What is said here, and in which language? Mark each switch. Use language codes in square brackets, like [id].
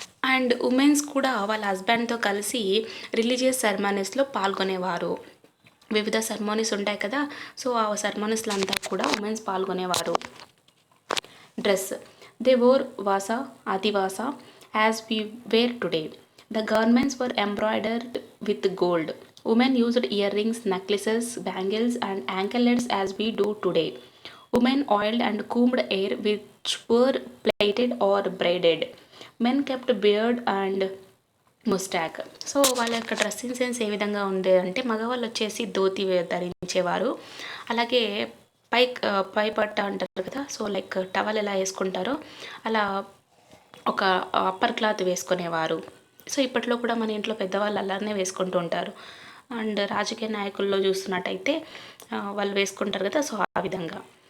[te] And women's కూడా వాళ్ళ హస్బెండ్తో కలిసి రిలీజియస్ సెరమనీస్లో పాల్గొనేవారు. వివిధ సెరమనీస్ ఉంటాయి కదా, సో ఆ సెరమనీస్లో అంతా కూడా ఉమెన్స్ పాల్గొనేవారు. డ్రెస్. [en] They wore వాస, ఆదివాస, as we wear today. The garments were embroidered with gold. Women used earrings, necklaces, bangles, and anklets as we do today. Women oiled and combed hair which were plaited or braided. Men kept beard and moustache. [te] So వాళ్ళ యొక్క dressing sense ఏ విధంగా ఉండేదంటే మగవాళ్ళు వచ్చేసి ధోతి ధరించేవారు. అలాగే పై పట్ట అంటారు కదా, సో లైక్ టవల్ ఎలా వేసుకుంటారో అలా ఒక అప్పర్ క్లాత్ వేసుకునేవారు. సో ఇప్పట్లో కూడా మన ఇంట్లో పెద్దవాళ్ళు అలానే వేసుకుంటూ ఉంటారు. అండ్ రాజకీయ నాయకుల్లో చూస్తున్నట్టయితే వాళ్ళు వేసుకుంటారు కదా, సో ఆ విధంగా.